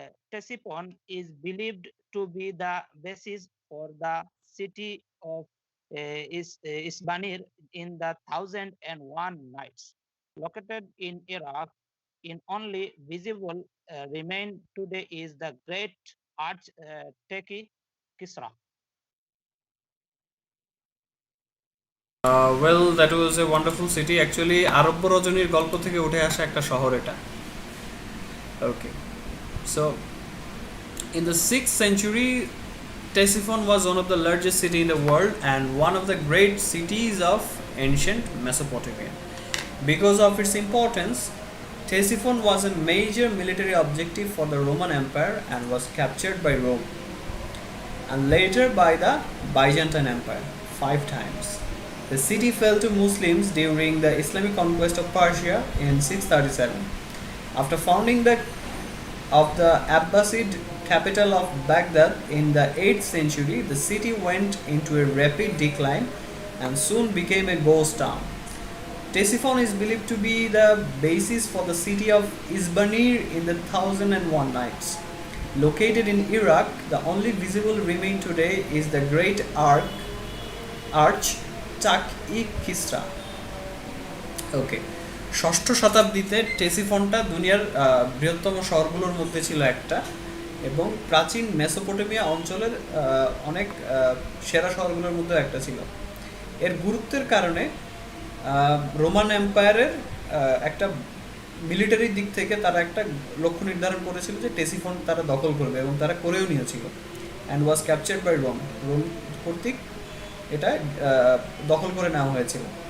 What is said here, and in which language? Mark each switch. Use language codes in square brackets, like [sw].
[en] Ctesiphon is believed to be the basis for the city of Isbanir in the 1001 Nights. Located in Iraq, in only visible remain today is the great architect Kisra. Well, that was a wonderful city. Actually, [bn] আরব্য রজনীর গল্প থেকে উঠে আসা একটা শহর এটা. [en] Okay. So, in the 6th century, Ctesiphon was one of the largest city in the world and one of the great cities of ancient Mesopotamia. Because of its importance, Ctesiphon was a major military objective for the Roman Empire and was captured by Rome and later by the Byzantine Empire 5 times. The city fell to Muslims during the Islamic conquest of Persia in 637. After founding of the Abbasid capital of Baghdad in the 8th century, the city went into a rapid decline and soon became a ghost town. Ctesiphon is believed to be the basis for the city of Isbanir in the 1001 Nights. Located in Iraq, the only visible remain today is the great arch Kisra. Okay. [bn] ষষ্ঠ শতাব্দীতে টেসিফনটা দুনিয়ার বৃহত্তম শহরগুলোর মধ্যে ছিল একটা এবং প্রাচীন Mesopotamia অঞ্চলের অনেক সেরা শহরগুলোর মধ্যে একটা ছিল। এর গুরুত্বের কারণে রোমান এম্পায়ারের একটা মিলিটারি দিক থেকে তারা একটা লক্ষ্য নির্ধারণ করেছিল যে টেসিফন তারা দখল করবে এবং তারা করেও নিয়েছিল [en] and was captured by Rome [bn] কর্তৃক এটা দখল করে নেওয়া হয়েছিল।